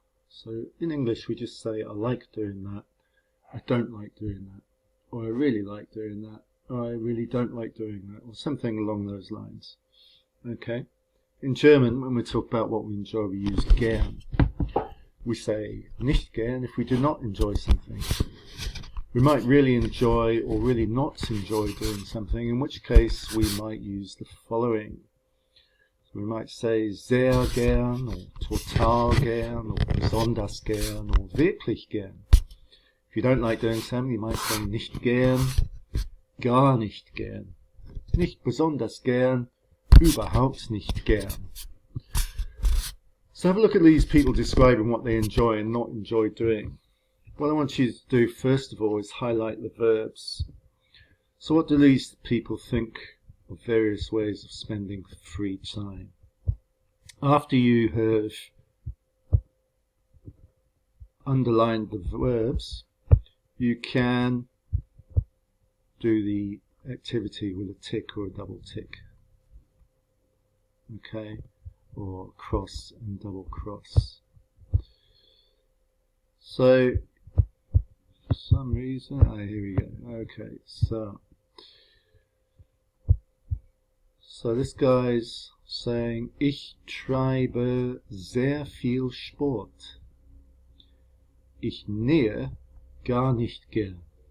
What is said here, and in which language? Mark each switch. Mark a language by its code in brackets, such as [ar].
[en] So in English we just say I like doing that, I don't like doing that, or I really like doing that, or I really don't like doing that, or something along those lines. Okay? In German, when we talk about what we enjoy, we use gern. We say nicht gern if we do not enjoy something. We might really enjoy or really not enjoy doing something, in which case we might use the following. So we might say sehr gern, or total gern, or besonders gern, or wirklich gern. If you don't like doing something, you might say nicht gern, gar nicht gern, nicht besonders gern, überhaupt nicht gern. So have a look at these people describing what they enjoy and not enjoy doing. What I want you to do first of all is highlight the verbs. So what do these people think of various ways of spending free time? After you have underlined the verbs, you can do the activity with a tick or a double tick. Okay? Or cross and double cross. So for some reason, here we go. Okay, so this guy's saying, [de] ich treibe sehr viel Sport. Ich nähe gar nicht gern.